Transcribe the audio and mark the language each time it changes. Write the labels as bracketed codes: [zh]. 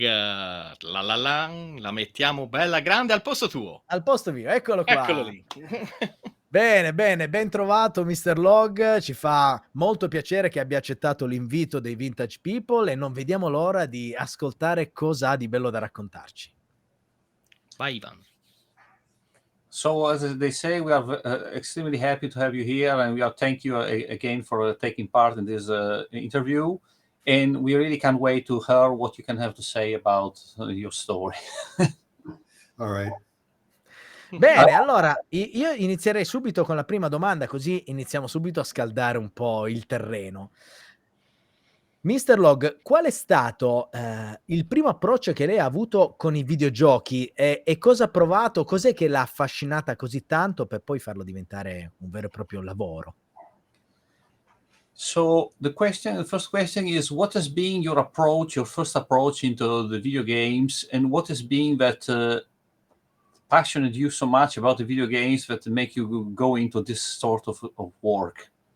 [it] La mettiamo bella grande al posto tuo. Al posto mio, eccolo qua. Eccolo lì. Bene, ben trovato Mr. Logg, ci fa molto piacere che abbia accettato l'invito dei Vintage People e non vediamo l'ora di ascoltare cosa ha di bello da raccontarci. Vai Ivan. [en] So as they say, we are extremely happy to have you here, and we are thank you again for taking part in this interview. And we really can't wait to hear what you can have to say about your story. All right. [it] Bene, allora io inizierei subito con la prima domanda, così iniziamo subito a scaldare un po' il terreno. Mr. Logg, qual è stato il primo approccio che lei ha avuto con i videogiochi e cosa ha provato, cos'è che l'ha affascinata così tanto per poi farlo diventare un vero e proprio lavoro? [en] So the first question is, what has been your first approach into the video games, and what has been that passionate you so much about the video games that make you go into this sort of work?